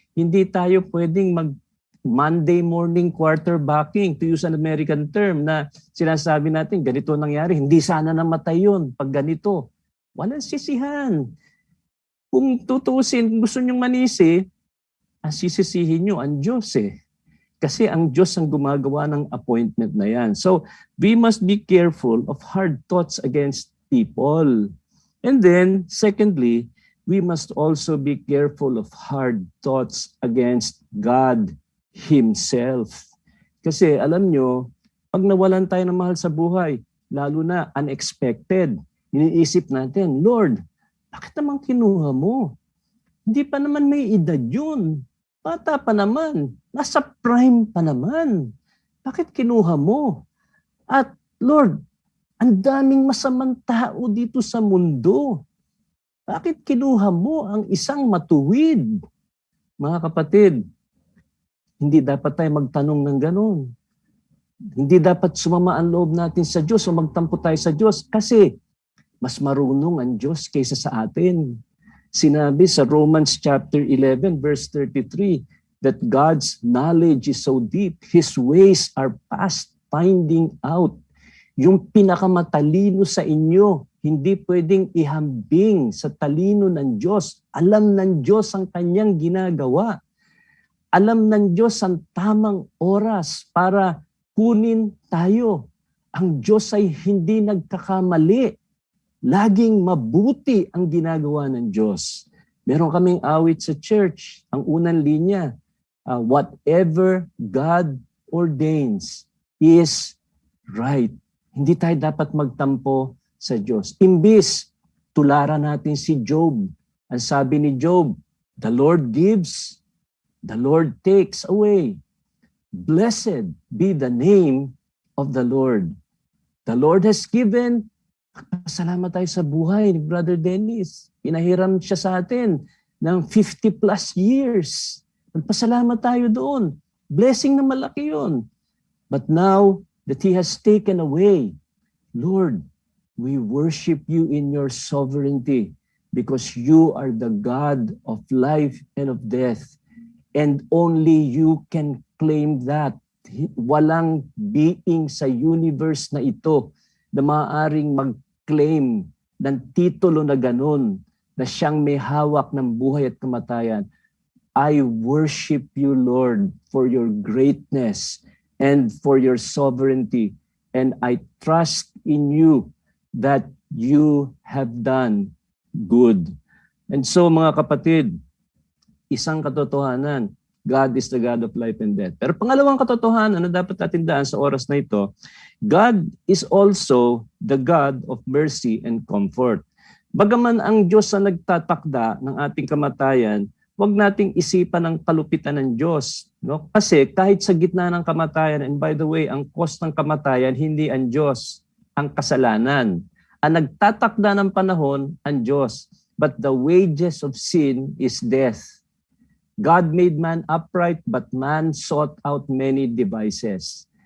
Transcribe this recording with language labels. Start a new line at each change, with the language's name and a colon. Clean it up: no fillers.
Filipino: Hindi tayo pwedeng Monday morning quarterbacking,
English: to use an American term,
Filipino: na sinasabi natin, ganito nangyari, hindi sana namatay yun pag ganito. Walang sisihan. Kung tutusin, gusto nyong manisi, ang sisisihin nyo, ang Diyos Kasi ang Diyos ang gumagawa ng appointment na yan.
English: So, we must be careful of hard thoughts against people. And then, secondly, we must also be careful of hard thoughts against God Himself.
Filipino: Kasi alam nyo, pag nawalan tayo ng mahal sa buhay, lalo na unexpected, iniisip natin, Lord, bakit naman kinuha mo? Hindi pa naman may edad yun. Bata pa naman. Nasa prime pa naman. Bakit kinuha mo? At Lord, ang daming masamang tao dito sa mundo. Bakit kinuha mo ang isang matuwid? Mga kapatid, hindi dapat tayo magtanong ng ganun. Hindi dapat sumama ang loob natin sa Diyos o magtampo tayo sa Diyos kasi mas marunong ang Diyos kaysa sa atin. Sinabi sa
English: Romans chapter 11 verse 33 that God's knowledge is so deep, His ways are past finding out.
Filipino: Yung pinakamatalino sa inyo, hindi pwedeng ihambing sa talino ng Diyos. Alam ng Diyos ang kanyang ginagawa. Alam ng Diyos ang tamang oras para kunin tayo. Ang Diyos ay hindi nagkakamali. Laging mabuti ang ginagawa ng Diyos. Meron kaming awit sa church. Ang unang linya,
English: whatever God ordains is right.
Filipino: Hindi tayo dapat magtampo sa Diyos. Imbis, tularan natin si Job. Ang sabi ni Job,
English: the Lord gives, the Lord takes away. Blessed be the name of the Lord. The Lord has given.
Filipino: Salamat tayo sa buhay ni Brother Dennis. Pinahiram siya sa atin ng 50 plus years. Nagpasalamat tayo doon. Blessing na malaki yun.
English: But now that He has taken away, Lord, we worship You in Your sovereignty because You are the God of life and of death. And only You can claim that.
Filipino: Walang being sa universe na ito na maaaring mag-claim ng titulo na ganun, na siyang may hawak ng buhay at kamatayan.
English: I worship You, Lord, for Your greatness and for Your sovereignty. And I trust in You that You have done good. And so
Filipino: mga kapatid, isang katotohanan,
English: God is the God of life and death.
Filipino: Pero pangalawang katotohanan na dapat natin daan sa oras na ito,
English: God is also the God of mercy and comfort.
Filipino: Bagaman ang Diyos ang nagtatakda ng ating kamatayan, huwag nating isipan ang kalupitan ng Diyos. No? Kasi kahit sa gitna ng kamatayan,
English: and by the way,
Filipino: ang cost ng kamatayan, hindi ang Diyos, ang kasalanan. Ang nagtatakda ng panahon, ang Diyos.
English: But the wages of sin is death. God made man upright, but man sought out many devices.